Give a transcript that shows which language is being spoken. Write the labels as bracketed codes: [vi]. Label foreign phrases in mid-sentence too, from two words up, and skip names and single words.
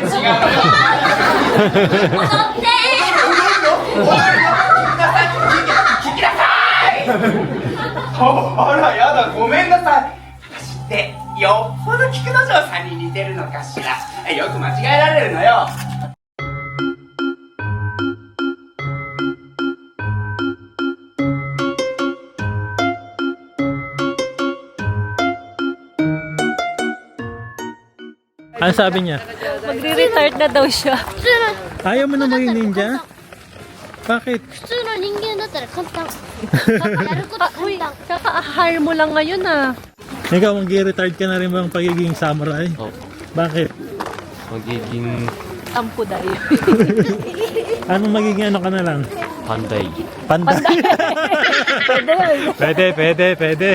[ja] 違うよ。踊って。踊るよ。聞きなさい。あら、やだ、ごめんなさい。私ってよっぽど菊之丞さんに似てるのかしら。よく間違えられるのよ。 [tl] Ano sabi niya? Magre-retard na daw siya. Ayaw mo na maging ninja? Bakit? [ja] 普通の人間だったら簡単。やること簡単。 [tl] Kaka-hire mo lang ngayon ah. Ikaw, mag-retard ka na rin bang pagiging samurai? Oh. Bakit? Magiging Tampo dahil. Anong magiging ano ka na lang? panday. Panday. Pwede.